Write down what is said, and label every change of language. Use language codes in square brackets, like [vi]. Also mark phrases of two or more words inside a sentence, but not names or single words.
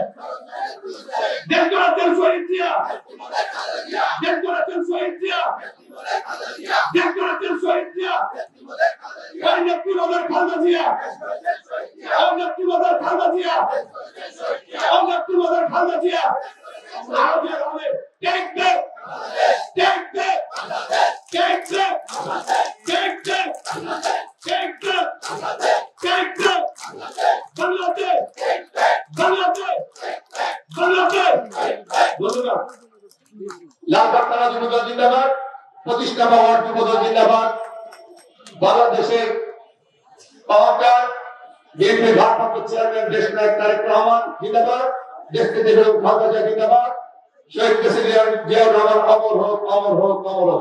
[bn] দেশ গড়েছেন শহীদ জিয়া, দেশ গড়েছেন শহীদ জিয়া, দেশ গড়েছেন শহীদ জিয়া। ওই নেত্রীবাদের খালেদা জিয়া, ওই নেত্রীবাদের খালেদা জিয়া, ওই নেত্রীবাদের খালেদা জিয়া। আরো হবে [en] take back, take back, take back, take back, take back, take back, Bangladesh, Bangladesh, Bangladesh. [bn] ধন্যবাদ। লালবাগ থানা যুবদল জিন্দাবাদ, প্রতিষ্ঠা ওয়ার্ড যুবদল জিন্দাবাদ। বাংলাদেশের অহংকার বিএনপির ভারপ্রাপ্ত চেয়ারম্যান দেশ নায়ক তারেক রহমান জিন্দাবাদ, দেশকে বেগম খালেদা জিয়া জিন্দাবাদ, শহীদ প্রেসিডেন্ট জিয়াউর রহমান অমর হোক, অমর হোক, অমর হোক।